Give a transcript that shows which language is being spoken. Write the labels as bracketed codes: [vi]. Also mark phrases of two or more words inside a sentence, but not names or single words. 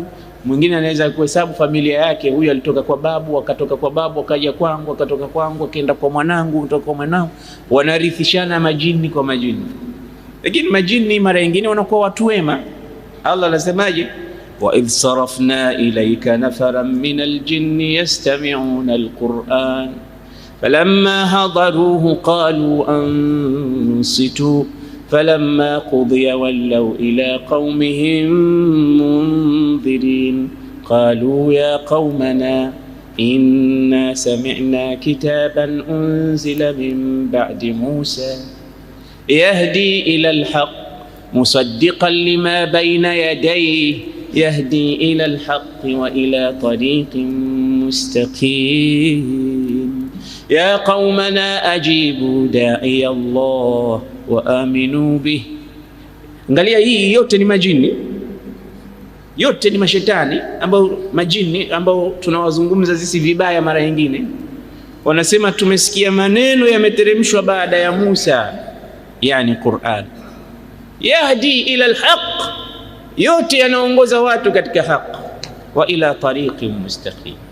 [sw] Mwingine anaweza kuhesabu familia yake, huyu alitoka kwa babu, akatoka kwa babu, akaja kwangu, akatoka kwangu, akaenda kwa mwanangu, kutoka kwa mwanangu, wanarithishana majini kwa majini. Lakini majini mara nyingine wanakuwa watu wema. Allah anasemaje? [ar] وإذ صرفنا إليك نفرا من الجن يستمعون القرآن فلما حضروه قالوا أنصتوا فلما قضي ولوا إلى قومهم منذرين قالوا يا قومنا إنا سمعنا كتابا أنزل من بعد موسى يهدي إلى الحق مصدقا لما بين يديه يهدي إلى الحق وإلى طريق مستقيم يا قومنا أجيبوا داعي الله وآمنوا به. [sw] Angalia, hii yote ni majini, yote ni mashetani majini ambao tunawazungumza sisi vibaya. Mara nyingine wanasema tumesikia maneno yameteremshwa baada ya Musa, yani Qur'an. [ar] يهدي إلى الحق, [sw] yote yanaongoza watu katika haq, [ar] وإلى طريق مستقيم.